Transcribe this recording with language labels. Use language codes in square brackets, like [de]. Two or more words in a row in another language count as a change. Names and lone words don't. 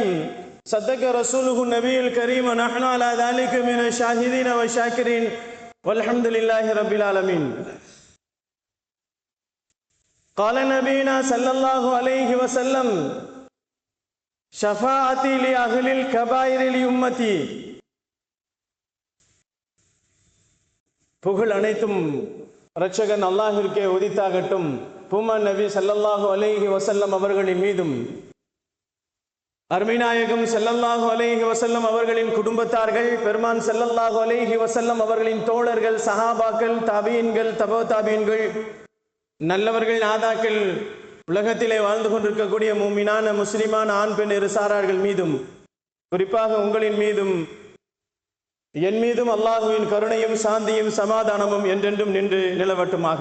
[ar] صدق رسوله النبي الكريم ونحن على ذلك من الشاهدين والشاكرين والحمد لله رب العالمين. قال نبينا صلى الله عليه وسلم شفاعتي لأهل الكبائر لأمتي. [ta] புகழ் அனைத்தும் இரட்சகன் அல்லாஹிற்கே உரித்தாகட்டும். பூமான் நபி [ar] صلى الله عليه وسلم [ta] அவர்களின் மீதும் அருமைநாயகம் [ar] صلى الله عليه وسلم [ta] அவர்களின் குடும்பத்தார்கள், பெருமான் [ar] صلى الله عليه وسلم [ta] அவர்களின் தோழர்கள், சஹாபாக்கள், தாபீன்கள், தபோ தாபீன்கள், நல்லவர்கள், நாதாக்கள், உலகத்திலே வாழ்ந்து கொண்டிருக்கக்கூடிய மூமினான முஸ்லிமான ஆண் பெண் இரு சாரார்கள் மீதும், குறிப்பாக உங்களின் மீதும் என் மீதும் அல்லாஹுவின் கருணையும் சாந்தியும் சமாதானமும் என்றென்றும் நின்று நிலவட்டுமாக.